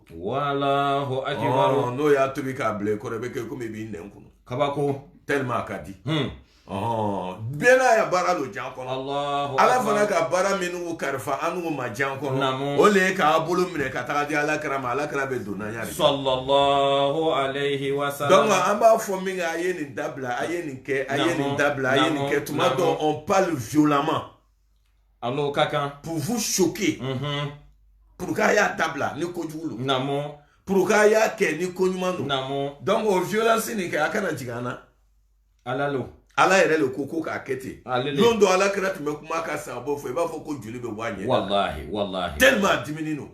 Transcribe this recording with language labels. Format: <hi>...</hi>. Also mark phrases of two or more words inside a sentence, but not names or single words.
<ar>والله أكبر</ar> <bm>n'o y'a tobi k'a bila i kɔrɔ i bɛ kɛ komi i b'i nɛn kunu kabako tellement a ka di bɛɛ n'a ya baara lo jan kɔnɔ ala fana ka baara minnu kalifa an n'u ma jan kɔnɔ o le ye k'a bolo minɛ ka taga di alakira ma alakira bɛ don n'an yɛrɛ</bm> <ar>صلى الله عليه وسلم</ar> <bm>donc an b'a fɔ min kɛ a ye nin dabila a ye nin kɛ a ye nin dabila a ye nin kɛ tuma dɔ</bm> <fr>on parle violemment</fr> <bm>alors ka kan</bm> <fr>pour vous choquer pour</fr> <bm>k'a y'a dabila ni kojugu lo pour k'a y'a kɛ ni ko ɲuman don donc o violence nin kɛ a kana jigin an na ala yɛrɛ le ko k'a kɛ ten don dɔ alakira tun bɛ kuma ka sababu fɔ i b'a fɔ ko joli bɛ bɔ a ɲɛ wallahi tellement a diminen don</bm>